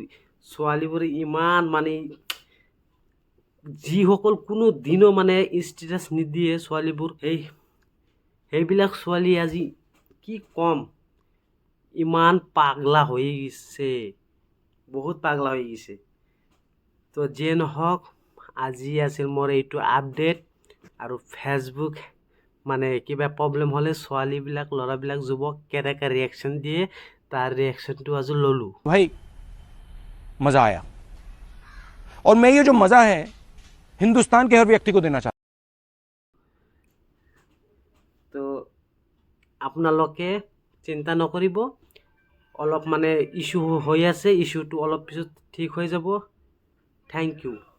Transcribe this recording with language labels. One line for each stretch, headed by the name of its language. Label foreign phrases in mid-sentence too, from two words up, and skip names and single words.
Assamese: ছোৱালীবোৰে ইমান মানে যিসকল কোনো দিনো মানে ষ্টেটাছ নিদিয়ে ছোৱালীবোৰ, সেইবিলাক ছোৱালী আজি কি ক'ম, ইমান পাগলা হৈ গৈছে, বহুত পাগলা হৈ গৈছে। তো যিয়ে নহওক, আজি আছিল মোৰ এইটো আপডেট। আৰু ফেচবুক মানে কিবা প্ৰব্লেম হ'লে ছোৱালীবিলাক ল'ৰাবিলাক যুৱক কেনেকৈ ৰিয়েকশ্যন দিয়ে তাৰ ৰিয়েকশ্যনটো আজি ল'লোঁ।
Hindi: भाई मजा आया और मैं ये जो मजा है हिंदुस्तान के हर व्यक्ति को देना चाहता
Assamese: তো আপোনালোকে চিন্তা নকৰিব, অলপ মানে ইছ্যু হৈ আছে, ইছ্যুটো অলপ পিছত ঠিক হৈ যাব।
English: thank you.